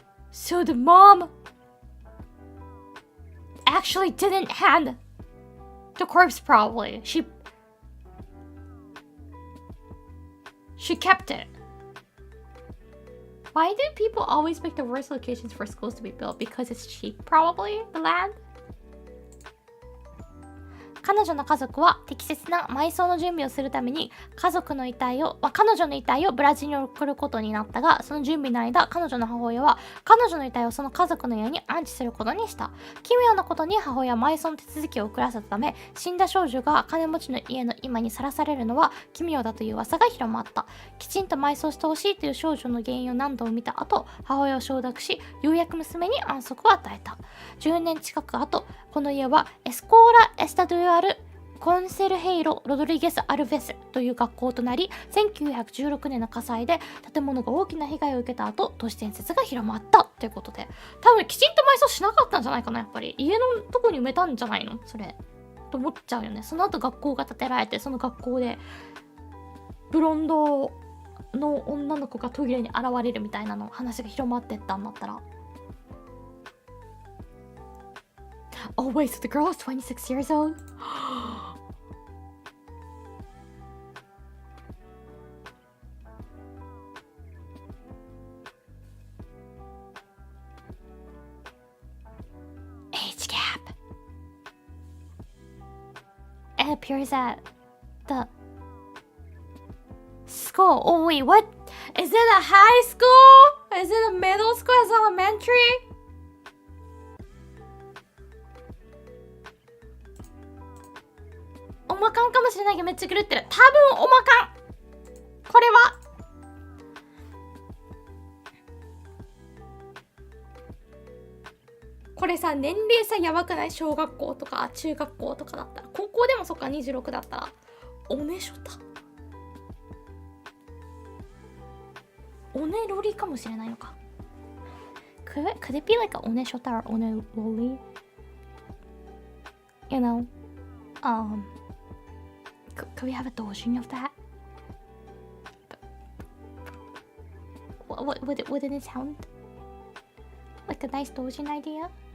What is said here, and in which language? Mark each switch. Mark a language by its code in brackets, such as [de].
[en] So the mom actually didn't hand the corpse, probably. She kept it. Why do people always pick the worst locations for schools to be built? Because it's cheap, probably, the land? [ja] 彼女の家族は適切な埋葬の準備をするために彼女の遺体をブラジルに送ることになったが、その準備の間、彼女の母親は彼女の遺体をその家族の家に安置することにした。奇妙なことに母親は埋葬の手続きを遅らせたため、死んだ少女が金持ちの家の今にさらされるのは奇妙だという噂が広まった。きちんと埋葬してほしいという少女の原因を何度も見た後、母親を承諾し、ようやく娘に安息を与えた。 10年近く後、この家はエスコーラ・エスタドゥアル・コンセルヘイロ・ロドリゲス・アルベスという学校となり、1916年の火災で建物が大きな被害を受けた後、都市伝説が広まったということで、多分きちんと埋葬しなかったんじゃないかな。やっぱり家のとこに埋めたんじゃないのそれと思っちゃうよね。その後学校が建てられて、その学校でブロンドの女の子がトイレに現れるみたいなの話が広まってったんだったら。 [en] Oh wait, so the girl is 26 years old? Age gap. It appears at the school. Oh wait, what? Is it a high school? Is it a middle school? Is it elementary? [ja] おまかんかもしれないけどめっちゃ狂ってる。多分おまかん。これはこれさ、年齢差やばくない？小学校とか中学校とかだったら。高校でもそっか、26だったらおねしょた。おねロリかもしれないのか。 [en] Could it be like a おねしょた or おねロリ? You know? Could we have a doujin of that? Wouldn't it sound like a nice doujin idea?